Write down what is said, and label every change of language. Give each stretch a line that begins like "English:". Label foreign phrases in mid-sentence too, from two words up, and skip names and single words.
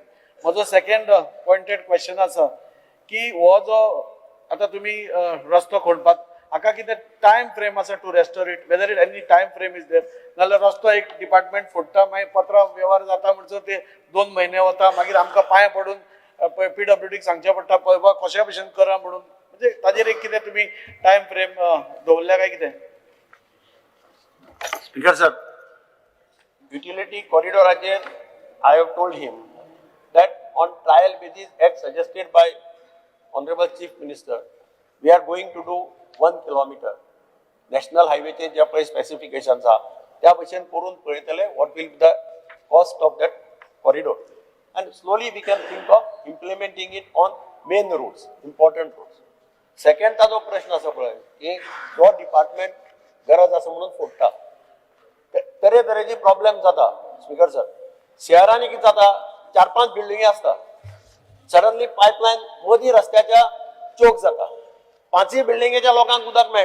Konkani: म्हजो
English: second pointed question
Konkani: आसा की हो जो आतां तुमी रस्तो खोडपाक हाका कितें
English: time frame आसा to restore it, whether it any time frame is there,
Konkani: नाल्यार रस्तो एक डिपार्टमेंट फोडटा मागीर पत्र व्यवहार जाता म्हणसर ते 2 म्हयने वता, मागीर आमकां पांय पडून PWDक सांगचें पडटा पळय कशा भशेन करा म्हणून. म्हणजे ताजेर एक कितें तुमी
English: time frame
Konkani: दवरल्या काय कितें?
English: Speaker sir, utility corridoraचेर I have told him that on trial basis as suggested by Honorable Chief Minister, we are going to do 1 kilometer. National highway
Konkani: चे जे पळय specifications आहा त्या भशेन करून पळयतले
English: what will be the cost of that corridor, and slowly we can think of implementing it on main roads, important roads.
Konkani: Second जो प्रश्न आसा पळय की जो डिपार्टमेंट गरज आसा म्हणून फोडटा, तरेतरेची प्रॉब्लेम जाता.
English: Speaker sir,
Konkani: शहरांनी कितें जाता, 4-5 बिल्डिंगी आसता, सडनली पायपलायन मदीं रस्त्याच्या चोक जाता, 5 बिल्डिंगेच्या लोकांक उदक मेळना.